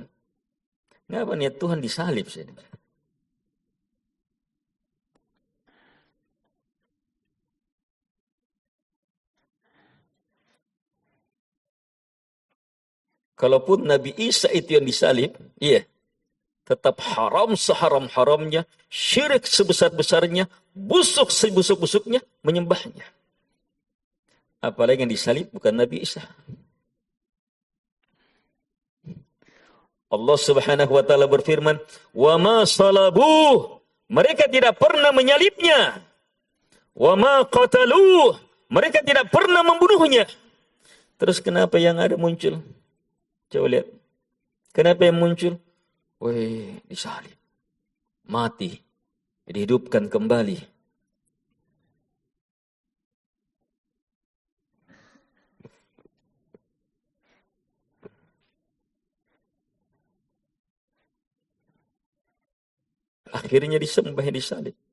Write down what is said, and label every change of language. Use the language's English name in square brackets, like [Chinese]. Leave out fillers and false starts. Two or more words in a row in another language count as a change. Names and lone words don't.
[Indonesian] Ngapa niat Tuhan disalib sini? Kalaupun Nabi Isa itu yang disalib, tetap haram seharam-haramnya, syirik sebesar-besarnya, busuk sebusuk-busuknya, menyembahnya. Apalagi yang disalib bukan Nabi Isa. Allah [Arabic] Subhanahu wa taala [Indonesian] berfirman, [Arabic] "Wa ma salabuh." [Indonesian] Mereka tidak pernah menyalibnya. [Arabic] "Wa ma qataluh." [Indonesian] Mereka tidak pernah membunuhnya. Terus kenapa yang ada muncul? Coba lihat. Kenapa yang muncul? Disalib. Mati. Dihidupkan kembali. Akhirnya disembah, disalib.